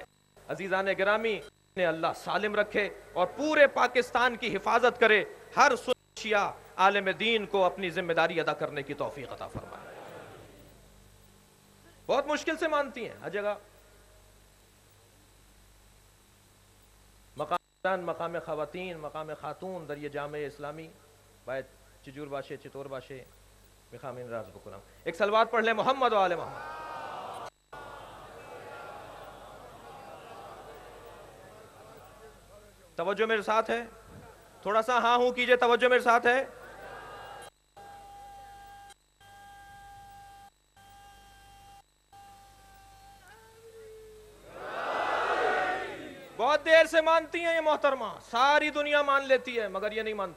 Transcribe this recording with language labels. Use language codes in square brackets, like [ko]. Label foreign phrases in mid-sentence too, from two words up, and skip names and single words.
[ur] عزیزان گرامی، نے اللہ سالم رکھے اور پورے پاکستان کی حفاظت کرے. ہر شیعہ عالم دین کو اپنی ذمہ داری ادا کرنے کی توفیق عطا فرمائے. بہت مشکل سے مانتی ہیں ہر جگہ. [fa] مقام خواتین، مقام خاتون در یہ جامع اسلامی باید چجور باشه چطور باشه میخوام این راز بکنم. [ur] ایک صلوات پڑھ لیں محمد و آل محمد. توجہ میرے ساتھ ہے؟ تھوڑا سا ہاں ہوں کیجئے. توجہ میرے ساتھ ہے؟ بہت دیر سے مانتی ہیں یہ محترمہ، ساری دنیا مان لیتی ہے مگر یہ نہیں مانتی.